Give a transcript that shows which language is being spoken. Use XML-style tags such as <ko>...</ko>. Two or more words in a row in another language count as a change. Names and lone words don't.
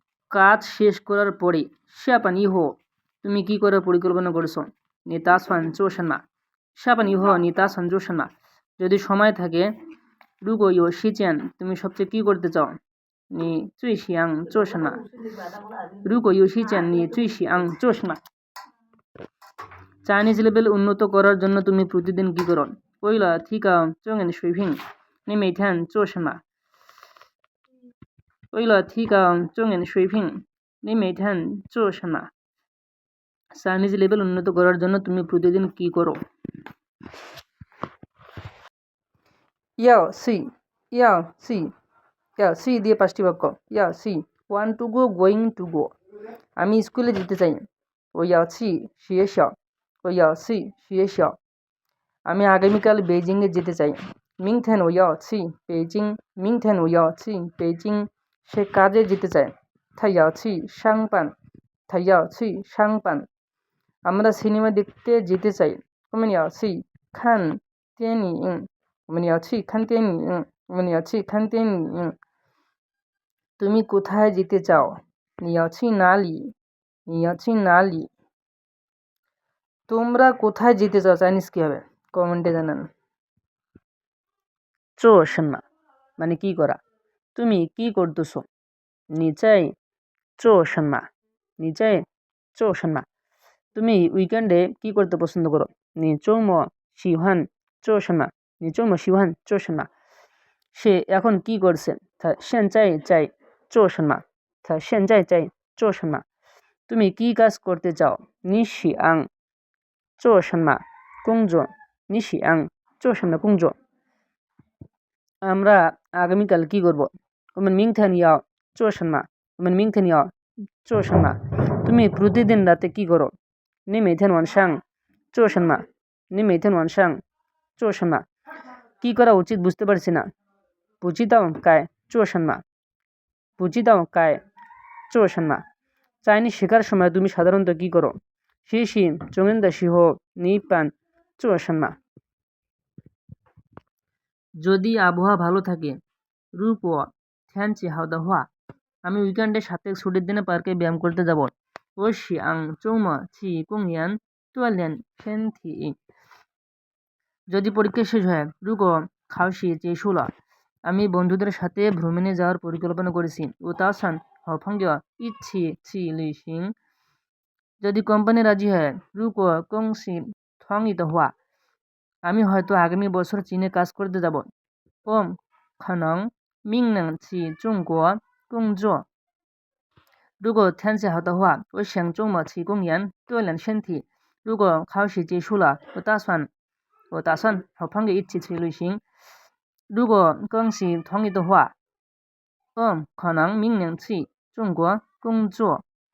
<bn>কাজ শেষ করার পরে</bn> <zh>下班以后</zh> <bn>তুমি কি করার পরিকল্পনা করেছো?</bn> <zh>你打算做什么？下班以后你打算做什么？</zh> <bn>যদি সময় থাকে</bn> <zh>如果有时间</zh> <bn>তুমি সবচেয়ে কি করতে চাও?</bn> <zh>你最想做什么？如果有时间你最想做什么？</zh> <bn>চাইনিজ লেভেল উন্নত করার জন্য তুমি প্রতিদিন কি করো?</bn> <zh>为了提高中文水平你每天做什么？为了提高中文水平你每天做什么？</zh> <bn>চাইনিজ লেভেল উন্নত করার জন্য তুমি প্রতিদিন কি করো? 要 see দিয়ে পাঁচটি বাক্য 要</bn> <en>see want to go going to go</en> <bn>আমি স্কুলে যেতে চাই</bn> <zh>我要去学校我要去学校</zh> <bn>আমি আগামীকাল বেইজিংয়ে যেতে চাই</bn> <zh>明天我要去北京明天我要去北京</zh> <bn>সে কাজে যেতে চায়</bn> <zh>他要去上班他要去上班</zh> <bn>আমরা সিনেমা দেখতে যেতে চাই</bn> <zh>我们要去看电影我们要去看电影我们要去看电影</zh> <bn>তুমি কোথায় যেতে চাও?</bn> <zh>你要去哪里你要去哪里</zh> <bn>তোমরা কোথায় যেতে চাও চাইনিজ কি হবে? কমেন্টে জানান।</bn> <zh>做什么</zh> <bn>মানে কি করা? তুমি কি করতেছো?</bn> <zh>你在做什么你在做什么</zh> <bn>তুমি উইকেন্ডে কি করতে পছন্দ করো?</bn> <zh>你周末喜欢做什么你周末喜欢做什么</zh> <bn>সে এখন কি করছে?</bn> <zh>他现在在做什么他现在在做什么</zh> <bn>তুমি কি কাজ করতে চাও?</bn> <zh>你想做什么工作你想做什么工作</zh> <bn>আমরা আগামীকাল কি করব?</bn> <zh>我们明天要做什么我们明天要做什么</zh> <bn>তুমি প্রতিদিন রাতে কি করো?</bn> <zh>你每天晚上做什么你每天晚上做什么</zh> <bn>কি করা উচিত বুঝতে পারছি না</bn> <zh>不知道该做什么不知道该做什么</zh> <bn>চাইনিজ শেখার সময় তুমি সাধারণত কি করো?</bn> <zh>学习中文的时候你一般做什么</zh> <bn>যদি আবহাওয়া ভালো থাকে</bn> <zh>如果天气好的话</zh> <bn>আমি উইকেন্ডে সাপ্তাহিক ছুটির দিনে পার্কে ব্যায়াম করতে যাব</bn> <zh>我想周末去公园锻炼身体</zh> <bn>যদি পরীক্ষা শেষ হয়</bn> <zh>如果考试结束了</zh> <bn>আমি বন্ধুদের সাথে ভ্রমণে যাওয়ার পরিকল্পনা করেছি</bn> <zh>我打算和朋友一起去旅行</zh> <bn>যদি কোম্পানি রাজি হয়</bn> <zh>如果公司同意的话</zh> <bn>আমি হয়তো আগামী বছর চীনে কাজ করতে যাব</bn> <zh>我可能明年去中国工作如果天气好的话我想周末去公园锻炼身体如果考试结束了我打算和朋友一起去旅行如果公司同意的话我可能明年去中国工作</zh>